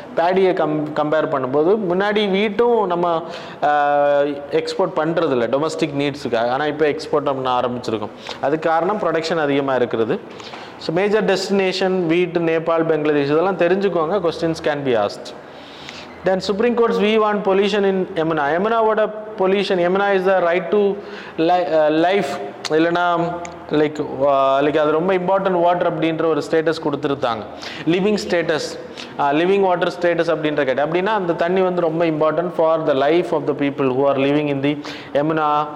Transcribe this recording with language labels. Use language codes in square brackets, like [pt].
[ta] பேடியை compare பண்ணும்போது முன்னாடி வீட்டும் நம்ம எக்ஸ்போர்ட் பண்ணுறதில்ல டொமஸ்டிக் நீட்ஸுக்காக, ஆனால் இப்போ எக்ஸ்போர்ட் பண்ண ஆரம்பிச்சிருக்கோம். அதுக்கு காரணம் ப்ரொடக்ஷன் அதிகமாக இருக்கிறது. ஸோ மேஜர் டெஸ்டினேஷன் வீட், நேபாள், பங்களாதேஷ், இதெல்லாம் தெரிஞ்சுக்கோங்க. [en] Questions can be asked. Then Supreme Court's view on pollution in Yamuna. Yamunaவோட pollution, Yamuna is the right to life, [ta] இல்லைனா லைக் அது ரொம்ப இம்பார்ட்டன்ட் வாட்டர் அப்படின்ற ஒரு ஸ்டேட்டஸ் கொடுத்துருந்தாங்க. [en] living status, living water status [ta] அப்படின்ற கேட்ட அப்படின்னா அந்த தண்ணி வந்து ரொம்ப [en] Important for the life of the people who are living in the Yamuna.